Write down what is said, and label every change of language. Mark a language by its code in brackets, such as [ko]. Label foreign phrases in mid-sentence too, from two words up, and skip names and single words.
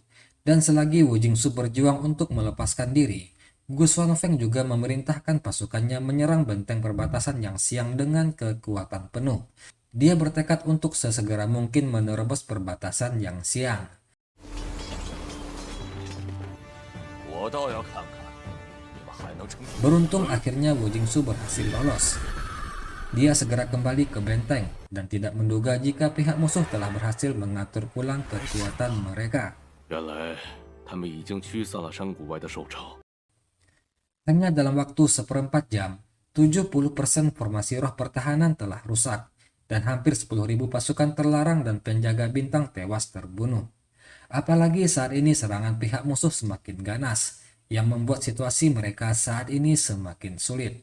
[id] Dan selagi Wu Jingsu berjuang untuk melepaskan diri, Gu Xuanfeng juga memerintahkan pasukannya menyerang benteng perbatasan Yang Xiang dengan kekuatan penuh. Dia bertekad untuk sesegera mungkin menerobos perbatasan Yang Xiang. [zh] 我倒要看看你们还能撑。 [id] Beruntung akhirnya Wu Jingsu berhasil lolos. Dia segera kembali ke benteng dan tidak menduga jika pihak musuh telah berhasil mengatur ulang kekuatan mereka. [zh] 原来他们已经驱散了山谷外的兽潮。 [id] Hanya dalam waktu seperempat jam, 70% formasi roh pertahanan telah rusak dan hampir 10.000 pasukan terlarang dan penjaga bintang tewas terbunuh. Apalagi saat ini serangan pihak musuh semakin ganas, yang membuat situasi mereka saat ini semakin sulit.